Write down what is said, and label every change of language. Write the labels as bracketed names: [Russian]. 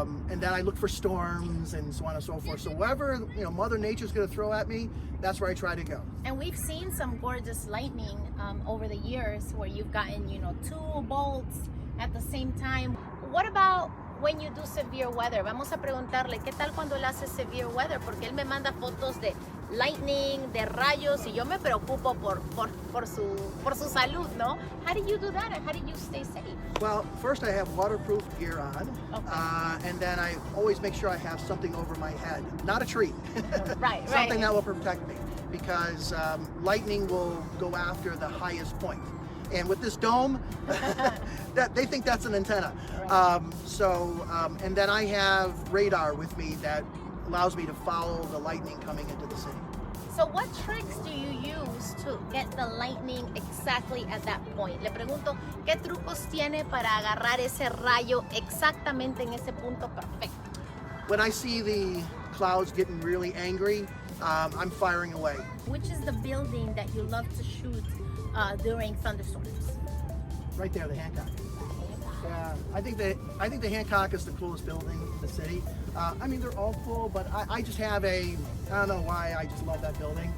[English] And then I look for storms and so on and so forth. So wherever Mother Nature's going to throw at me, that's where I try to go. And we've seen some gorgeous lightning over the years where you've gotten 2 bolts at the same time. What about when you do severe weather? [Spanish] Vamos a preguntarle, ¿qué tal cuando él hace [English] severe weather? [Spanish] Porque él me manda fotos de lightning, de rayos, y yo me preocupo por su salud, ¿no? [English] How do you do that, and how do you stay safe? Well, first I have waterproof gear on, Okay. and then I always make sure I have something over my head, not a tree. Right. Something that will protect me, because lightning will go after the highest point. And with this dome, they think that's an antenna. Right. And then I have radar with me that allows me to follow the lightning coming into the city. So what tricks do you use to get the lightning exactly at that point? [Spanish] Le pregunto, ¿qué trucos tiene para agarrar ese rayo exactamente en ese punto perfecto? [English] When I see the clouds getting really angry, I'm firing away. Which is the building that you love to shoot during thunderstorms? Right there, the Hancock. Yeah, I think the Hancock is the coolest building in the city. I mean, they're all cool, but I just have I don't know why, I just love that building.